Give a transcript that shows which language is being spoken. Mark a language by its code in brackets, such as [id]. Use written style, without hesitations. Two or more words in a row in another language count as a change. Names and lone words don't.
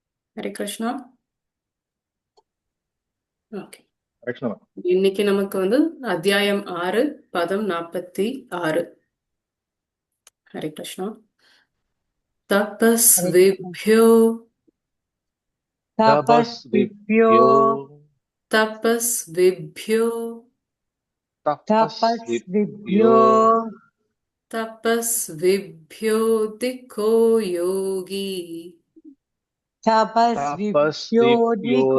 [ta] ஹரே கிருஷ்ணா. ஓகே, கிருஷ்ணா. இன்னைக்கு நமக்கு அத்தியாயம் 6 பதம் 46. ஹரே கிருஷ்ணா. [sa] हरे कृष्ण தபஸ்விப்யோ तपस्विभ्यो तपस्विभ्यो தபஸ்விப்யோ तपस्विभ्यो तपस्विभ्यो तपस्विभ्यो दिक्को योगी तपस्विभ्योऽधिको